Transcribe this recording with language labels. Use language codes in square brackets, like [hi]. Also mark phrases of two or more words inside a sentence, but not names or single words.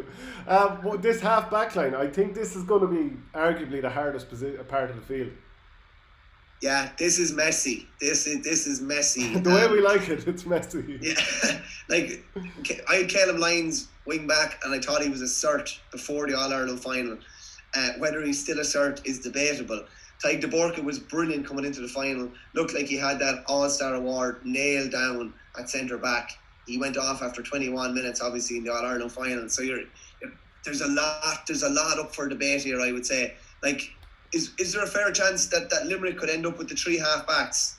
[en] This half-back line, I think this is going to be arguably the hardest part of the field. Yeah, this is messy. This is messy. The way we like it, it's messy. Yeah, like I had Caleb Lyons wing back, and I thought he was a cert before the All-Ireland final. Whether he's still a cert is debatable. Tadhg de Borca was brilliant coming into the final. Looked like he had that All-Star award nailed down at centre back. He went off after 21 minutes, obviously in the All-Ireland final. So there's a lot up for debate here. I would say, like. Is there a fair chance that Limerick could end up with the 3 half-backs?